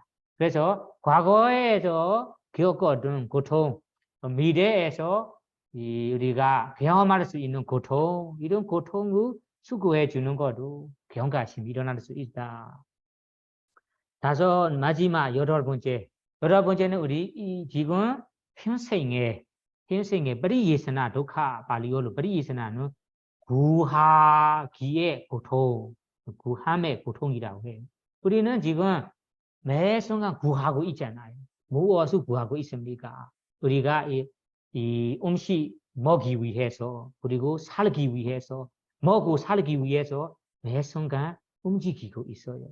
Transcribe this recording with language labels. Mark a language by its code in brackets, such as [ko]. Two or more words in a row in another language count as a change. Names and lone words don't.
[ko] 그래서 과거에서 겪었던 고통, 미래에서 우리가 경험할 수 있는 고통, 이런 고통을 수고해 주는 것도 경각심이 일어날 수 있다. 마지막 여덟 번째는 우리 지금 평생에 ปริ예스나 독하 발리어로 ปริ예스나는 구하기의 고통, 구함의 고통이라고 해요. 우리는 지금 매 순간 구하고 있잖아요. 무엇을 구하고 있습니까? 우리가 이 음식 먹기 위해서 그리고 살기 위해서 먹고 살기 위해서 매 순간 움직이고 있어요.